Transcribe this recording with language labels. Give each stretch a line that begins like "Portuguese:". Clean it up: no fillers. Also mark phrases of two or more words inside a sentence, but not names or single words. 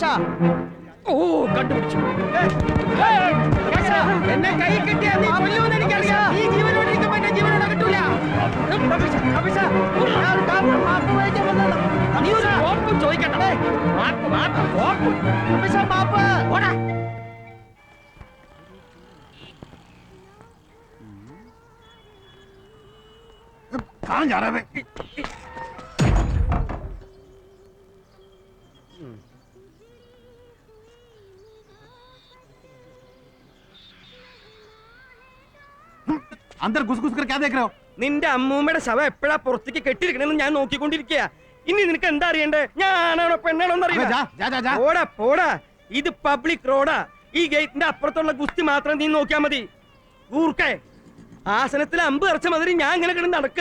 Malayalam: ഓ കണ്ടുപിടിച്ചു. എന്നെ കൈ കിട്ടിയാ നീ കൊല്ലുമെന്ന് എനിക്കറിയാം. നീ ജീവനോട് ഇരിക്കുമ്പോ എന്നെ ജീവനോട് കിട്ടൂല. നമ്പീശ, നമ്പീശ, ഞാൻ കാരണം മാപ്പ് ചോദിക്കാൻ വന്നതാ. നീ ഒരു കോപ്പും ചോദിക്കണ്ട. മാപ്പ് കോപ്പ്. നമ്പീശ മാപ്പ്. ഓടാ.
Hindi: कहाँ जा रहा है? अंदर घुस घुस कर क्या देख रहे हो?
Malayalam: നിന്റെ അമ്മൂമ്മയുടെ ശവം എപ്പോഴാ പുറത്തേക്ക് കെട്ടിയിരിക്കണെന്ന് ഞാൻ നോക്കിക്കൊണ്ടിരിക്കുക. ഇനി നിനക്ക് എന്താ അറിയണ്ടേ? ഞാനാണോ പെണ്ണാണോ എന്നറിയില്ല. പോടാ പോടാ, ഇത്
English: public road.
Malayalam: ഈ ഗേറ്റിന്റെ അപ്പുറത്തുള്ള ഗുസ്തി മാത്രം നീ നോക്കിയാ മതി. ഗൂർക്കേ, ആസനത്തിൽ അമ്പ് ഇറച്ച മതി ഞാൻ ഇങ്ങനെ കിടന്ന് നടക്കുക.